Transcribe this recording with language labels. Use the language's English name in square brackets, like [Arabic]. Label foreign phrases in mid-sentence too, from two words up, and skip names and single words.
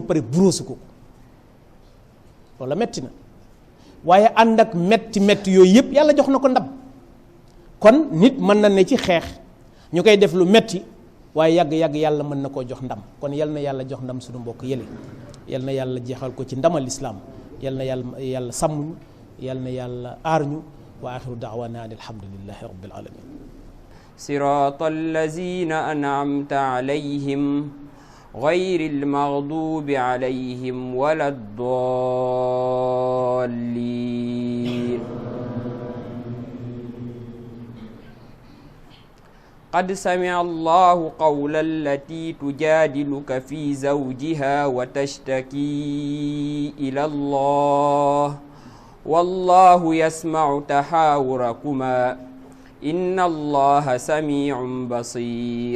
[Wolof] pare buróosu ko loola metti na waaye ànd ak metti yooyu yëpp yàlla jox na ko ndam kon nit mën na ne ci xeex ñu koy def lu metti waaye yàgg-yàgg yàlla mën na koo jox ndam kon yal na yàlla jox ndam suñu mbokk yële yal na yàlla jeexal ko ci ndamal islaam yal na yàlla sàmmuñu yal na yàlla aar ñu [Arabic] وآخر دعوانا أن الحمد لله رب العالمين صراط الذين أنعمت عليهم غير المغضوب عليهم ولا الضالين. قد سمع الله قول التي تجادلك في زوجها وتشتكي إلى الله والله يسمع تحاوركما إن الله سميع بصير.